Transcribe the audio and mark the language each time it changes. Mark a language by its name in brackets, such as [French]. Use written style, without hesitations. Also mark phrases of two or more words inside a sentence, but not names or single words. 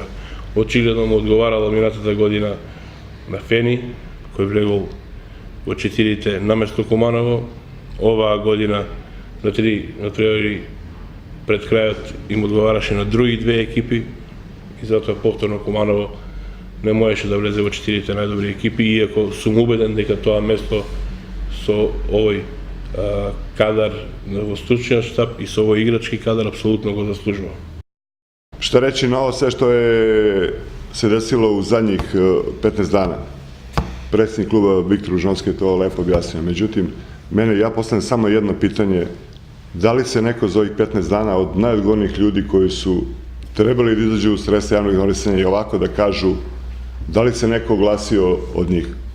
[Macedonian] Очигледно му одговарало минатата година на Фени, кој влегол во четирите наместо Куманово, оваа година на три надпревари пред крајот им одговараше на други две екипи и затоа повторно Куманово не можеше да влезе во четирите најдобри екипи, иако сум убеден дека тоа место со овој кадар во стручниот штаб и со овој играчки кадар апсолутно го заслужува. [Serbian] Šta reći na ovo sve što je se desilo u zadnjih 15 dana? Predsjednik kluba Viktor Božinovski je to lepo objasnio. Međutim, ja postavljam samo jedno pitanje. Da li se neko za ovih 15 dana od najodgovornijih ljudi koji su trebali da izađu u sredstva javnog informisanja i ovako da kažu, da li se neko oglasio od njih?